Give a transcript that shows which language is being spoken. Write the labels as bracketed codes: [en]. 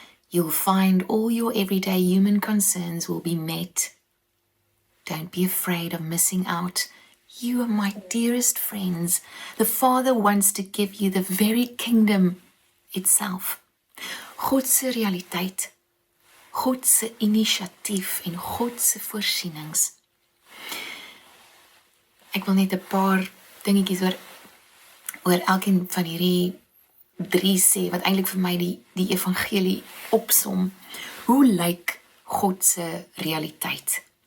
[en] You'll find all your everyday human concerns will be met. Don't be afraid of missing out. You are my dearest friends. The Father wants to give you the very kingdom itself. [af] God se realiteit, God se inisiatief en God se voorsienings. Ek wil net 'n paar dingetjies oor elkeen van hierdie 3 sê, wat eintlik vir my die evangelie opsom. Hoe lyk God se realiteit?